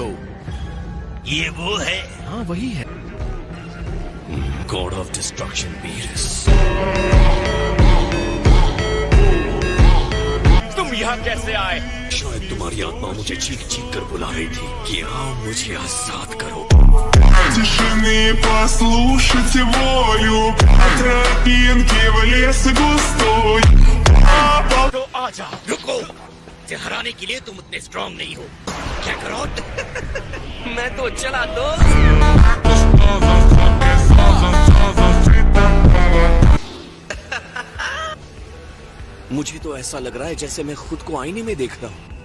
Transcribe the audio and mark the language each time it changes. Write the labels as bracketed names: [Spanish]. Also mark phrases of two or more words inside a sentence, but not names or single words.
[Hindi] ये वो है? हाँ वही है। [English] God of Destruction वीरस। [Hindi] तुम यहाँ कैसे आए? शायद तुम्हारी आत्मा मुझे चीख चीख कर बुला रही थी कि आओ मुझे आजाद करो। [Russian] Тишины послушайте волю, тропинки в лес густой. [Hindi] तो आजा। रुको, मुझे हराने के लिए तुम उतने स्ट्रांग नहीं हो। क्या करो? मैं तो चला दो। मुझे तो ऐसा लग रहा है जैसे मैं खुद को आईने में देख रहा हूँ।